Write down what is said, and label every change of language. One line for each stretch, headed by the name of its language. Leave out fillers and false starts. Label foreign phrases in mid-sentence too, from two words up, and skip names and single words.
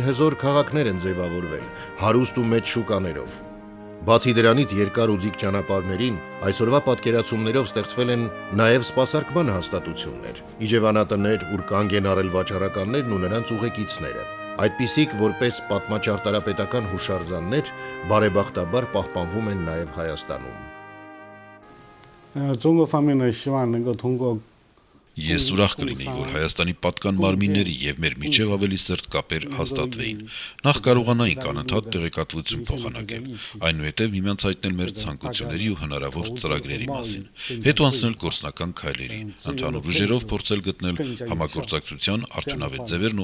Armenian: հզոր քաղաքներ են ձևավորվել, հարուստ ու մեծ շուկաներով։ Բացի դրանից երկար ու ձիգ ճանապարհներին այսօրվա պատկերացումներով ստեղծվել են նաև սպասարկման հաստատություններ, իջևանատներ, ուր կանգ են առել վաճառականներն ու նրանց ուղեկիցները։ Այդպիսիք որպես պատմաճարտարապետական հուշարձաններ բարեբախտաբար պահպանվում են նաև Հայաստանում։
Chinese: 中国方面呢，希望能够通过
Armenian: Ես ուրախ կլինեի, որ Հայաստանի պատկան մարմինների եւ մեր միջև ավելի սերտ կապեր հաստատվեին։ Նախ կարողանայինք անընդհատ տեղեկատվություն փոխանակել, այնուհետև միմյանց հայտնել մեր ցանկությունների ու հնարավոր ծրագրերի մասին, հետո անցնել գործնական քայլերի, ընդհանուր ուժերով փորձել գտնել համագործակցության արդյունավետ ձևերն